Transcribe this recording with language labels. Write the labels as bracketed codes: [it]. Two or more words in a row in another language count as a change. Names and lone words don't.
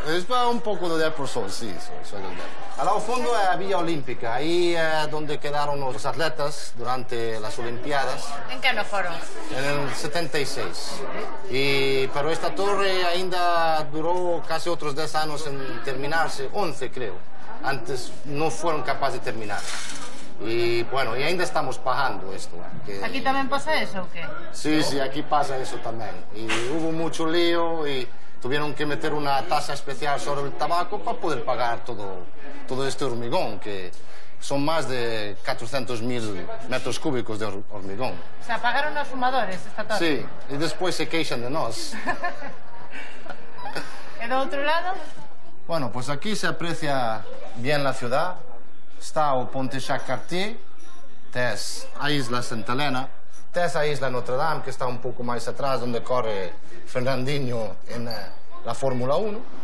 [gl] Es un pouco do Depor, sí, soy do Depor. Alá ao fondo é a Villa Olímpica, aí é onde quedaron os atletas durante as Olimpiadas. En que ano foron? [es] En el 76. [gl] Pero esta torre ainda durou casi outros 10 anos en terminarse, 11 creo. Antes non fueron capaces de terminar. [es] Y bueno, y ainda estamos pagando esto. [gl] Aquí tamén pasa eso, ou que? Sí, aquí pasa eso tamén. [es] Y hubo mucho lío y tuvieron que meter una tasa especial sobre el tabaco para poder pagar todo este hormigón, que son más de 400.000 metros cúbicos de hormigón. O sea, pagaron los fumadores esta tarde. Sí, y después se queixan de nos. ¿Y de otro lado? Bueno, pues aquí se aprecia bien la ciudad. [gl] Está o Ponte Jacques-Cartier, tes a Isla Santa Helena, tes a Isla Notre Dame, que está un pouco máis atrás, [es] donde corre Fernandinho en la Fórmula 1.